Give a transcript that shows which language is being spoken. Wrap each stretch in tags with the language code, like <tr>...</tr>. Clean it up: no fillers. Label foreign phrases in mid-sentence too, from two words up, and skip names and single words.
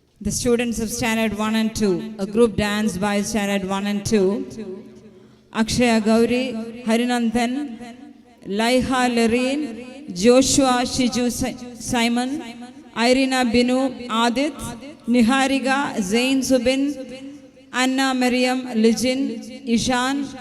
<en>The students of Standard 1 and 2, a group dance by Standard 1 and 2, Akshaya Gauri, Harinanthan, Laiha Loreen, Joshua Shiju Simon, Irina Binu Adit, Nihariga Zain Subin, Anna Mariam Lijin, Ishan,</en>